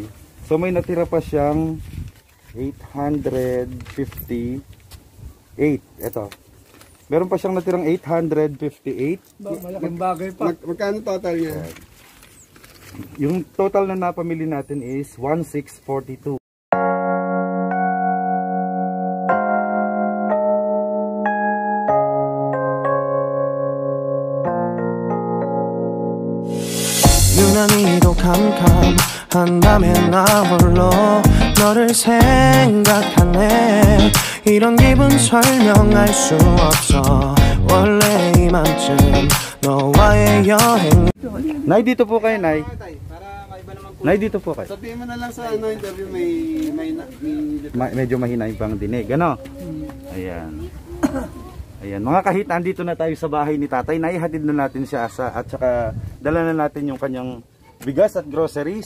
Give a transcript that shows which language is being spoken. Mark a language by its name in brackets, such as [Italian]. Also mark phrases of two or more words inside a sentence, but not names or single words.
[Filipino] So may natira pa siyang 858. Ito. Meron pa siyang natirang 858. Malaking bagay pa. Magkano total niya? Yung total na napamili natin is 1642. [Korean] 유난히도 캄캄한다면 나 홀로 너를 생각하네 이런 기분 설명할 수 없어 원래 이맘쯤 너와의 여행 [Filipino] Nay, dito po kayo, Nay. Para maiba naman po. Nay, dito po kayo. Sabihin mo na lang sa interview Medyo mahina yung pangdinig. Ano? Ayan. Ayan. Mga kahit andito na tayo sa bahay ni tatay, naihatid na natin siya at saka dala na natin yung kanyang bigas at groceries.